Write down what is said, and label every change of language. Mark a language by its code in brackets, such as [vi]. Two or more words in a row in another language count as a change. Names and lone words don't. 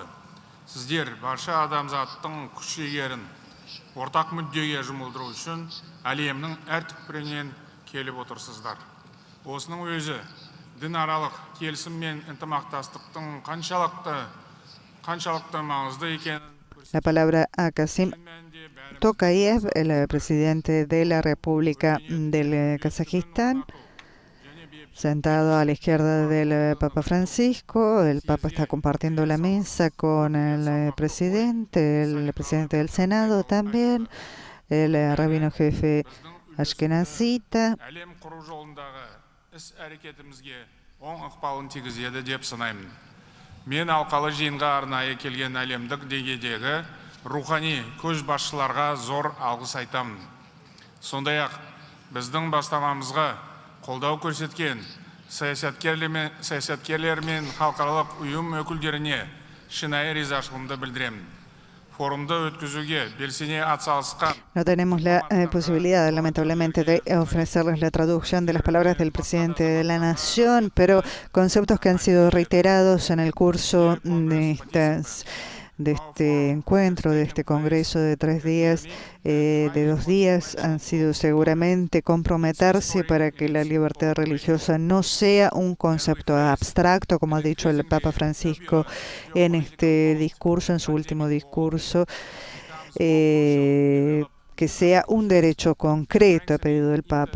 [kk] Сіздер барша адамзаттың күш-жігерін ортақ мүддеге жұмылдыру үшін әлемнің әр түкпірінен келіп отырсыздар. Осының өзі дінаралық келісім мен ынтымақтастықтың қаншалықты маңызды екенін. [es] La palabra a Kasim Tokayev, el presidente de la República del Kazajistán, sentado a la izquierda del Papa Francisco. El Papa está compartiendo la mesa con el presidente del Senado también, el rabino jefe Ashkenazita. [kk] Әлем құру жолындағы іс-әрекетімізге оң ықпалын тигізеді деп санаймын. Мен алқалы жиынға арнайы келген әлемдік деңгейдегі рухани көшбасшыларға зор алғыс айтамын. Сондай-ақ біздің бастамамызға қолдау көрсеткен саясаткерлер мен халықаралық ұйым өкілдеріне шынайы ризашылығымды білдіремін. Форумды өткізуге белсене атсалысқан. [es] No tenemos la posibilidad, lamentablemente, de ofrecerles la traducción de las palabras del presidente de la Nación, pero conceptos que han sido reiterados en el curso de este encuentro, de este congreso de 3 días, de 2 días, han sido seguramente comprometerse para que la libertad religiosa no sea un concepto abstracto, como ha dicho el Papa Francisco en este discurso, en su último discurso, que sea un derecho concreto, ha pedido el Papa.